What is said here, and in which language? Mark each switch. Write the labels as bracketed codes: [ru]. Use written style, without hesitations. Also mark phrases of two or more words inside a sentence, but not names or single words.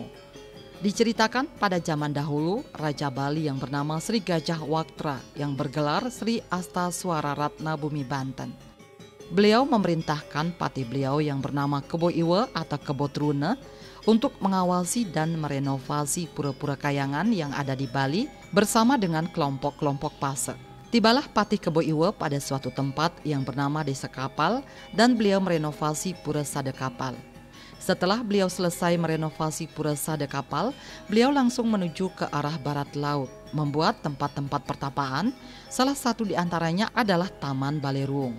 [id] Diceritakan pada zaman dahulu, Raja Bali yang bernama Sri Gajah Waktra yang bergelar Sri Astaswara Ratna Bumi Banten. Beliau memerintahkan patih beliau yang bernama Kebo Iwe atau Kebo Trune untuk mengawasi dan merenovasi pura-pura kayangan yang ada di Bali bersama dengan kelompok-kelompok pasek. Tibalah patih Kebo Iwe pada suatu tempat yang bernama Desa Kapal dan beliau merenovasi Pura Sade Kapal. Setelah beliau selesai merenovasi Pura Sade Kapal, beliau langsung menuju ke arah barat laut, membuat tempat-tempat pertapaan, salah satu di antaranya adalah Taman Balerung.